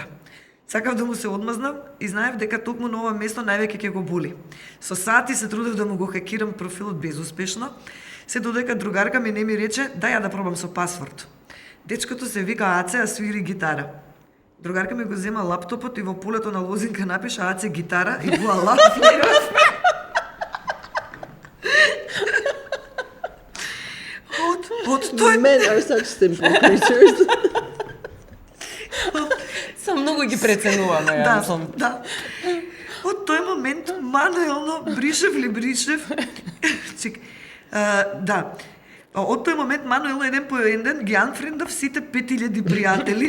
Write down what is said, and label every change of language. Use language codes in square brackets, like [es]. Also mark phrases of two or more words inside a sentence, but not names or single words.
[mk] Сакав да му се одмазнам и знаев дека токму на ова место највеќе ќе го боли. Со сати се трудев да му го хакирам профилот безуспешно, се додека другарка ми не ми рече дај ја да пробам со пасворд. Дечкото се вика Аце, а свири гитара. Другарка ми го зема лаптопот и во полето на лозинка напиша Аце гитара и вуала. [en] Men are such simple creatures. [mk] Многу ги преценуваме, ја мислам. Да. Од тој момент мануелно бришев. Од тој момент мануелно еден по еден ги анфрендав сите 5000 пријатели.